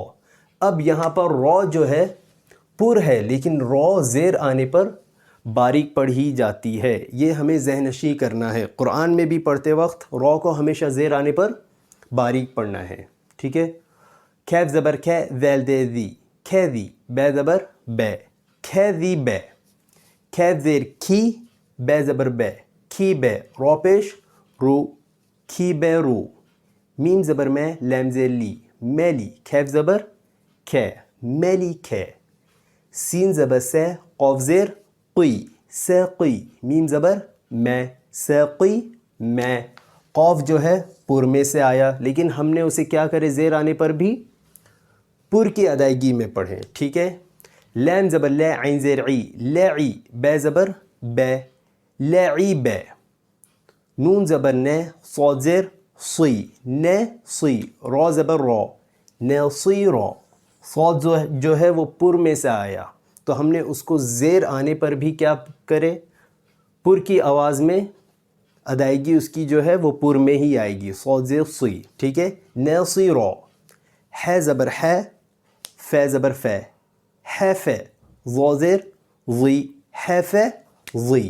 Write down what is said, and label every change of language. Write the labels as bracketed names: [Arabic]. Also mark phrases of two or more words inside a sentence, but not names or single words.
[Urdu] اب یہاں پر رو جو ہے پر ہے لیکن رو زیر آنے پر باریک پڑھی جاتی ہے، یہ ہمیں ذہن نشی کرنا ہے. قرآن میں بھی پڑھتے وقت رو کو ہمیشہ زیر آنے پر باریک پڑھنا ہے. ٹھیک ہے، کیف زبر کھے، ذیل دے ذی، کھے ذی، بے زبر بے، کھے ذی بے. کیف زیر کھی، بے زبر بے، کھی بے، رو پیش رو، کھی بے رو. میم زبر میں، لام زیر لی، میلی، کیف زبر کھے، میلی کھے. سین زبر سے، قاف زیر قی، سے قی، میم زبر میں، سے قی میں. قاف جو ہے پر میں سے آیا لیکن ہم نے اسے کیا کرے، زیر آنے پر بھی پر کی ادائیگی میں پڑھیں. ٹھیک ہے، لام زبر لے، عین زیر عی، لعی، بے زبر بے، لعی بے. نون زبر نے، صاد زیر صی، نے صی، رو زبر رو، نے صی رو. صاد جو ہے وہ پر میں سے آیا تو ہم نے اس کو زیر آنے پر بھی کیا کرے، پر کی آواز میں ادائیگی اس کی جو ہے وہ پر میں ہی آئے گی. صاد زیر صی. ٹھیک ہے، نے صی رو. ہے زبر ہے، فے زبر فے، ہے فے، ظا زیر ظی، ہے فے ظی.